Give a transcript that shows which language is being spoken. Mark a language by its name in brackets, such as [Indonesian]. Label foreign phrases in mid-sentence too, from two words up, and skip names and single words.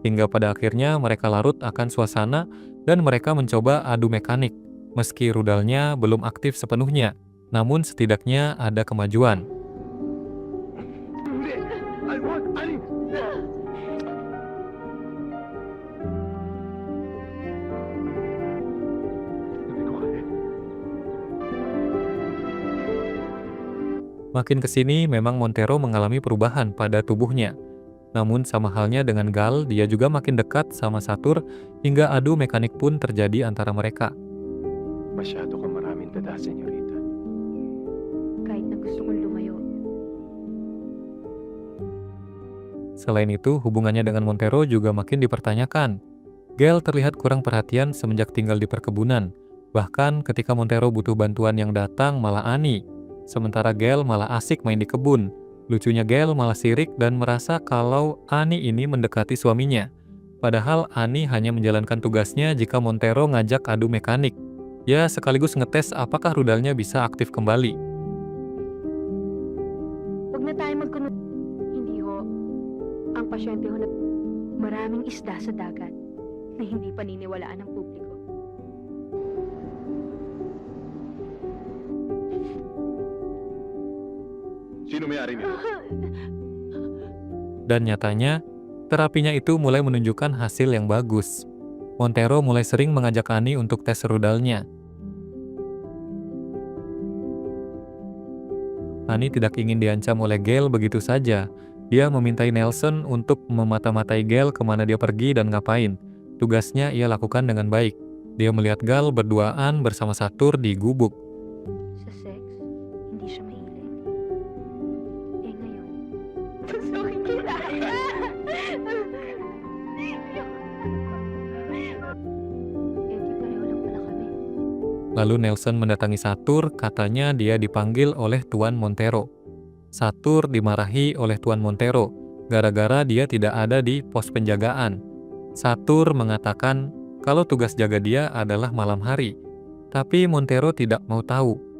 [Indonesian] hingga pada akhirnya mereka larut akan suasana dan mereka mencoba adu mekanik. Meski rudalnya belum aktif sepenuhnya, namun setidaknya ada kemajuan. [Filipino] Hindi! Wag! Ani! Hindi ko kaya. [Indonesian] Makin kesini memang Montero mengalami perubahan pada tubuhnya. Namun sama halnya dengan Gal, dia juga makin dekat sama Satur hingga adu mekanik pun terjadi antara mereka. [Filipino] Masyado ka maraming dada, senyorita. Kahit na gusto kong lumayo. [Indonesian] Selain itu, hubungannya dengan Montero juga makin dipertanyakan. Gal terlihat kurang perhatian semenjak tinggal di perkebunan. Bahkan ketika Montero butuh bantuan yang datang malah Annie. Sementara Gal malah asik main di kebun. Lucunya Gal malah sirik dan merasa kalau Annie ini mendekati suaminya. Padahal Annie hanya menjalankan tugasnya jika Montero ngajak adu mekanik. Ya sekaligus ngetes apakah rudalnya bisa aktif kembali. [Filipino] Huwag na tayo magkunod. Hindi ho. Ang pasyente ho na maraming isda sa dagat na hindi paniniwalaan ng publiko. Sino may-ari nito? [Indonesian] Dan nyatanya, terapinya itu mulai menunjukkan hasil yang bagus. Montero mulai sering mengajak Annie untuk tes rudalnya. Annie tidak ingin diancam oleh Gal begitu saja. Dia memintai Nelson untuk memata-matai Gal kemana dia pergi dan ngapain. Tugasnya ia lakukan dengan baik. Dia melihat Gal berduaan bersama Satur di gubuk. [Filipino] Sa sex, hindi siya mahilig. Eh ngayon, Pasukin kita! eh di pareho lang pala kami. [Indonesian] Lalu Nelson mendatangi Satur, katanya dia dipanggil oleh Tuan Montero. Satur dimarahi oleh Tuan Montero, gara-gara dia tidak ada di pos penjagaan. Satur mengatakan kalau tugas jaga dia adalah malam hari, tapi Montero tidak mau tahu.